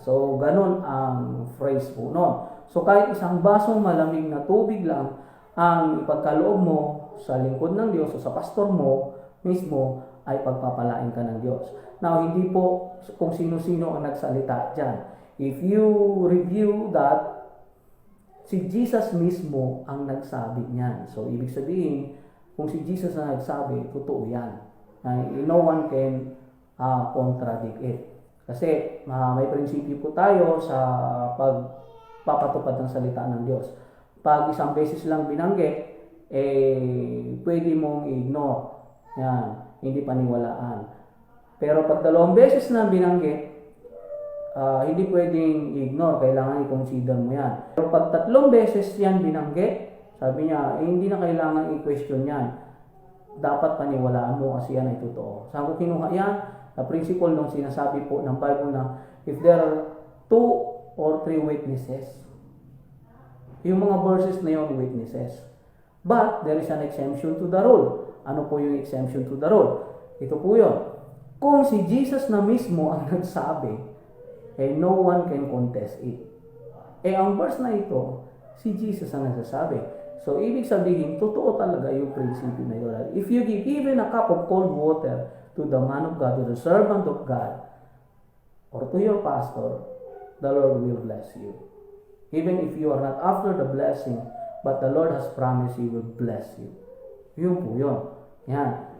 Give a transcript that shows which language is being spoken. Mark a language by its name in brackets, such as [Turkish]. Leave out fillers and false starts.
[Filipino] So, ganun ang phrase po noon. So, kahit isang basong malamig na tubig lang, ang ipagkaloob mo sa lingkod ng Diyos o sa pastor mo mismo ay pagpapalain ka ng Diyos. Now, hindi po kung sino-sino ang nagsalita dyan. [English] If you review that, [Filipino] si Jesus mismo ang nagsabi niyan. So, ibig sabihin, kung si Jesus ang nagsabi, totoo yan. [English] No one can contradict it. [Filipino] Kasi may prinsipyo po tayo sa pagpapatupad ng salita ng Diyos. Pag isang beses lang binanggit, pwede mong ignore. Yan, hindi paniwalaan. Pero pag 2 beses na binanggit, hindi pwedeng ignore, kailangan i-consider mo yan. Pero pag 3 beses yan binanggit, sabi niya, hindi na kailangan i-question yan. Dapat paniwalaan mo kasi yan ay totoo. Saan ko kinuha yan? Na principle nung sinasabi po ng Bible na [English] if there are 2 or 3 witnesses, [Filipino] yung mga verses na yun, witnesses. [English] But there is an exemption to the rule. [Filipino] Ano po yung [English] exemption to the rule? [Filipino] Ito po yun. Kung si Jesus na mismo ang nagsabi, [English] no one can contest it. [Filipino] Ang verse na ito, si Jesus ang nagsasabi. So, ibig sabihin, totoo talaga yung prinsipyo na yun. [English] If you give even a cup of cold water to the man of God, to the servant of God, or to your pastor, the Lord will bless you. Even if you are not after the blessing, but the Lord has promised He will bless you. [Filipino] Yun po yun. Yan.